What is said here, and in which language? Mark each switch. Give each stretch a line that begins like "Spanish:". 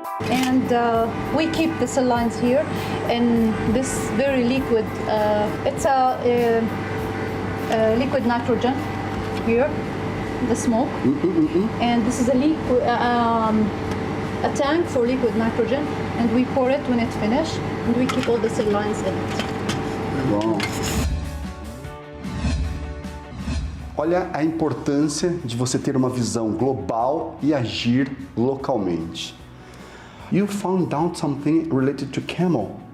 English: And we keep the cell lines here in this very liquid, it's a liquid nitrogen here, the smoke. And this is a liquid, a tank for liquid nitrogen, and we pour it when it's finished, and we keep all the cell lines in it.
Portuguese: Bom. Olha a importância de você ter uma visão global e agir localmente.
English: You found out something related to camel.